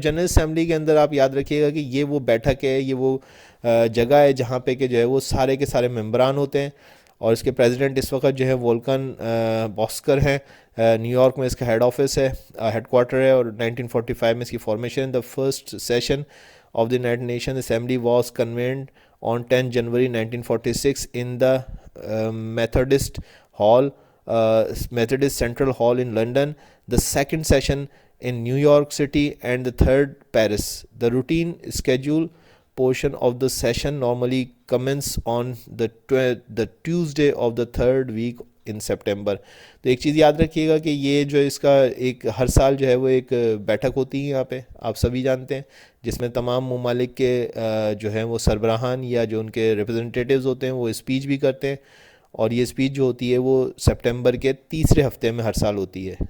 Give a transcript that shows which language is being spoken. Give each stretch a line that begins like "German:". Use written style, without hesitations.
Urdu: General assembly کے اندر آپ یاد رکھیے گا کہ یہ وہ بیٹھک ہے, یہ وہ جگہ ہے جہاں پہ کہ جو ہے وہ سارے کے سارے ممبران ہوتے ہیں, اور اس کے پریزیڈنٹ اس وقت جو ہے وولکن باسکر ہیں. نیو یارک میں اس کا ہیڈ آفس ہے, ہیڈ کوارٹر ہے, اور 1945 میں اس کی formation.
English: The first session of the United Nation Assembly was convened on 10 January 1946 in the Methodist Hall, Methodist Central Hall in London. The second session in New York City and the third Paris. The routine schedule portion of the session normally commence on the Tuesday of the third week in September.
Urdu: تو ایک چیز یاد رکھیے گا کہ یہ جو اس کا ایک ہر سال جو ہے وہ ایک بیٹھک ہوتی ہے یہاں پہ, آپ سبھی جانتے ہیں, جس میں تمام ممالک کے جو ہیں وہ سربراہان یا جو ان کے ریپرزنٹیٹیوز ہوتے ہیں وہ اسپیچ بھی کرتے ہیں. اور یہ اسپیچ جو ہوتی ہے وہ سپٹمبر کے تیسرے ہفتے میں ہر سال ہوتی ہے.